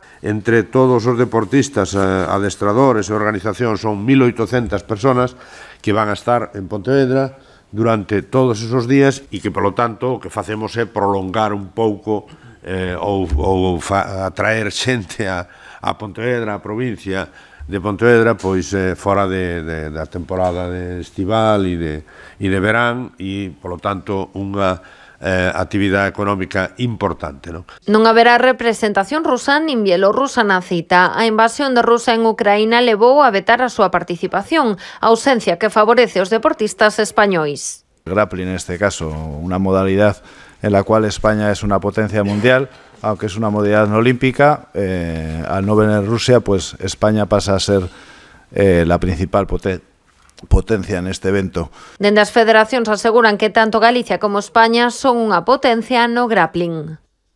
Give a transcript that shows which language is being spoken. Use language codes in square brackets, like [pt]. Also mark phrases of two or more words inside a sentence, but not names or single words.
[gl] Entre todos os deportistas, adestradores e organizacións son 1.800 [es] personas que van a estar en Pontevedra durante todos esos días [gl] e que, polo tanto, o que facemos é prolongar un pouco ou atraer xente a Pontevedra, a provincia de Pontevedra, pois fora da temporada estival e de verán e, polo tanto, unha actividade económica importante. Non haberá representación rusa nin bielorrusa na cita. A invasión de Rusia en Ucraína levou a vetar a súa participación, ausencia que favorece os deportistas españois. [es] Grappling, en este caso, una modalidad en la cual España es una potencia mundial, aunque es una modalidad no olímpica, al no venir Rusia, pues España pasa a ser la principal potencia [gl] neste evento. Dende as federacións aseguran que tanto Galicia como España son unha potencia no grappling.